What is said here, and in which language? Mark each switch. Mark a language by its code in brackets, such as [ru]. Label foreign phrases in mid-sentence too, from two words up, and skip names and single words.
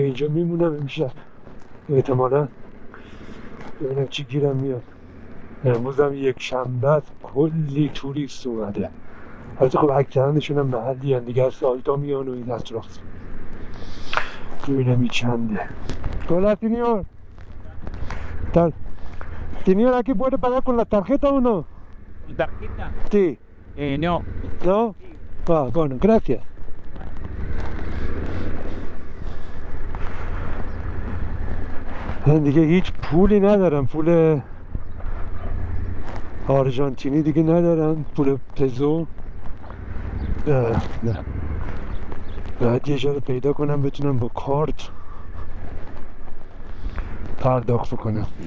[fa] اینجا میمونم امشب احتمالا، ببینم چی گیرم میاد. امروز هم یک شنبه است، کلی توریست اومده. البته خب اکثرانشون هم محلی هستند دیگه، از سالتا میان و این اطراف. ببینم این چنده. [es] Hola, señor. Tal. Señor, ¿aquí puede pagar con la tarjeta o no? ¿Tarjeta? Sí. No. ¿No? Ah, bueno, gracias. [fa] من دیگه هیچ پولی ندارم، پول آرژانتینی دیگه ندارم، پول پزو. نه باید یه جا رو پیدا کنم بتونم با کارت پرداخت کنم.